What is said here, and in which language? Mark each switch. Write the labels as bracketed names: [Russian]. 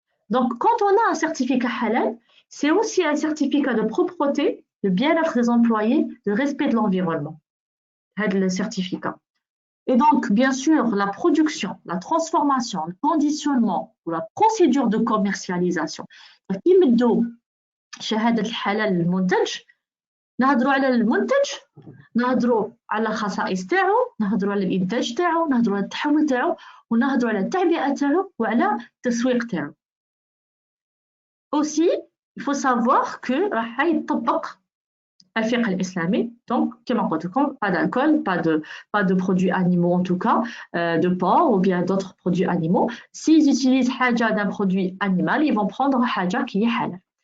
[French] Donc quand on a un certificat halal, c'est aussi un certificat de propreté, de bien-être des employés, de respect de l'environnement. [Arabic] هذا [French] le certificat. Et donc, bien sûr, la production, la transformation, le conditionnement ou la procédure de commercialisation. [Arabic] يمدوا شهادة الحالة للمنتج نهضروا على المنتج نهضروا على الخصائص تاعو نهضروا على الإنتاج تاعو نهضروا على التحول تاعو ونهضروا على التعبئة تاعو وعلى التسويق تاعو. [French] Aussi, il faut savoir que [Arabic] راح يطبق الفقه الإسلامي. [French] Donc, [Arabic] كما قلت لكم, [French] pas d'alcool, pas de produits animaux en tout cas, de porc ou bien d'autres produits animaux. S'ils utilisent حاجة d'un produit animal, ils vont prendre حاجة qui est halal.